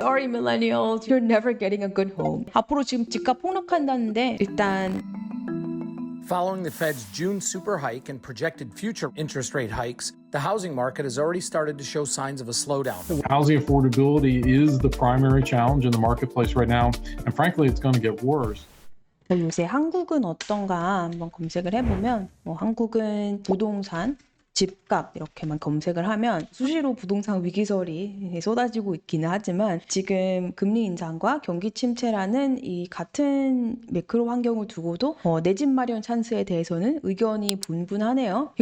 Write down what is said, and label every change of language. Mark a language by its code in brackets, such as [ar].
[en] Sorry millennials, you're never getting a good home. [ko] 앞으로 지금 집값 폭락한다는데 일단 [en] Following the Fed's June super hike and projected future interest rate hikes, the housing market has already started to show signs of a slowdown. Housing affordability is the primary challenge in the marketplace right now, and frankly, it's going to get worse. [ko] 요새 한국은 어떤가 한번 검색을 해보면 한국은 부동산 집값 이렇게만 검색을 하면 수시로 부동산 위기설이 쏟아지고 있기는 하지만 지금 금리 인상과 경기 침체라는 이 같은 매크로 환경을 두고도 내 집 마련 찬스에 대해서는 의견이 분분하네요.